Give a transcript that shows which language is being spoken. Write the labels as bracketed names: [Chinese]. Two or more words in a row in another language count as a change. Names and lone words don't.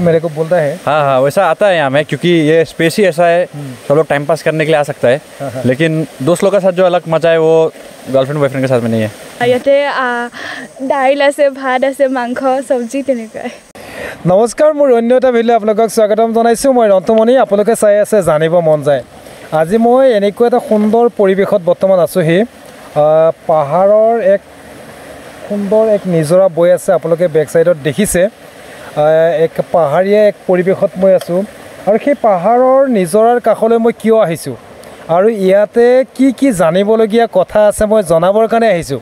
[Hindi] मेरे को बोलता है। हाँ वैसा आता है यहाँ में, क्योंकि ये स्पेस ही ऐसा है, सब लोग टाइम पास करने के लिए आ सकता है। लेकिन दोस्त लोग के साथ जो अलग मजा है वो गर्लफ्रेंड बॉयफ्रेंड के साथ में नहीं है। [Assamese] ইয়াতে দাইল আছে, ভাত আছে, মাংস সব্জী তেনেকুৱাই। নমস্কাৰ, মোৰ অন্য এটা ভিডিঅ' আপোনালোকক স্বাগতম জনাইছোঁ। মই ৰন্তমণি, আপোনালোকে চাই আছে জানিব মন যায়। আজি মই এনেকুৱা এটা সুন্দৰ পৰিৱেশত বৰ্তমান আছোঁহি। পাহাৰৰ এক সুন্দৰ এক নিজৰা বৈ আছে, আপোনালোকে [English] back sideত [Assamese] দেখিছে। এক পাহাৰীয়া এক পৰিৱেশত মই আছোঁ আৰু সেই পাহাৰৰ নিজৰাৰ কাষলৈ মই কিয় আহিছোঁ আৰু ইয়াতে কি জানিবলগীয়া কথা আছে মই জনাবৰ কাৰণে আহিছোঁ।